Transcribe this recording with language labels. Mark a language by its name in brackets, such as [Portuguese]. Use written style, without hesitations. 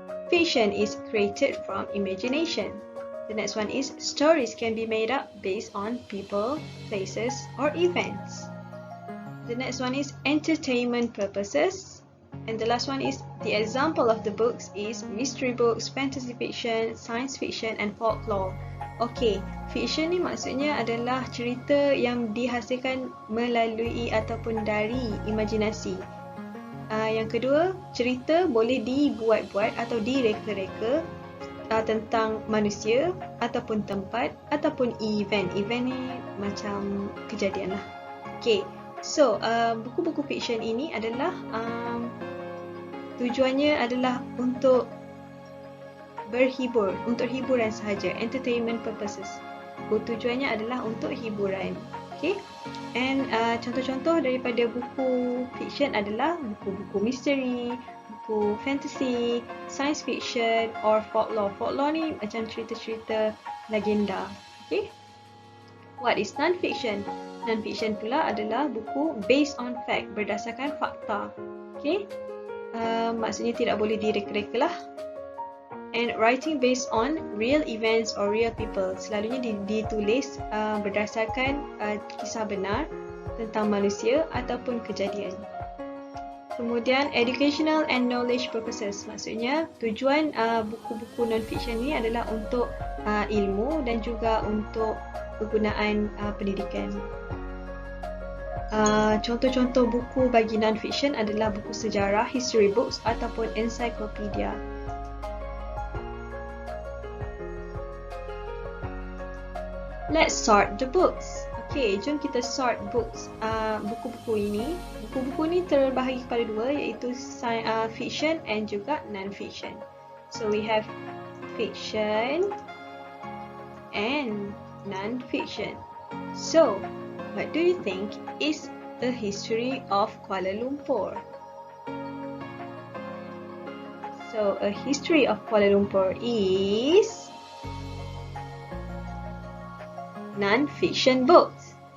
[English] Fiction is created from imagination. The next one is stories can be made up based on people, places, or events. The next one is entertainment purposes. And the last one is the example of the books is mystery books, fantasy fiction, science fiction, and folklore. [Malay] Okay, fiction ni maksudnya adalah cerita yang dihasilkan melalui ataupun dari imajinasi. Yang kedua, cerita boleh dibuat-buat atau direka-reka tentang manusia ataupun tempat ataupun event. Event ni macam kejadian lah. Okay, so buku-buku fiction ini adalah tujuannya adalah untuk berhibur, untuk hiburan sahaja, [English] entertainment purposes. [Malay] Tujuannya adalah untuk hiburan. Okay, and contoh-contoh daripada buku fiction adalah buku-buku misteri, buku fantasy, science fiction, or folklore. Folklore ni macam cerita-cerita legenda. [English] Okay, what is non-fiction? [Malay] Non-fiction pula adalah buku [English] based on fact, [Malay] berdasarkan fakta. Okay, maksudnya tidak boleh direka-reka lah. [English] And writing based on real events or real people. [Malay] Selalunya ditulis berdasarkan kisah benar tentang manusia ataupun kejadian. [English] Kemudian educational and knowledge purposes. [Malay] Maksudnya tujuan buku-buku non-fiction ni adalah untuk ilmu dan juga untuk kegunaan pendidikan. Contoh-contoh buku bagi non-fiction adalah buku sejarah, history books ataupun encyclopedia. [English] Let's sort the books. Okay, [Malay] jom kita [English] sort books. [Malay] Buku-buku ini. Buku-buku ini terbahagi kepada dua, iaitu fiction and juga non-fiction. [English] So we have fiction and non-fiction. So, what do you think is the history of Kuala Lumpur? So, a history of Kuala Lumpur is non-fiction books.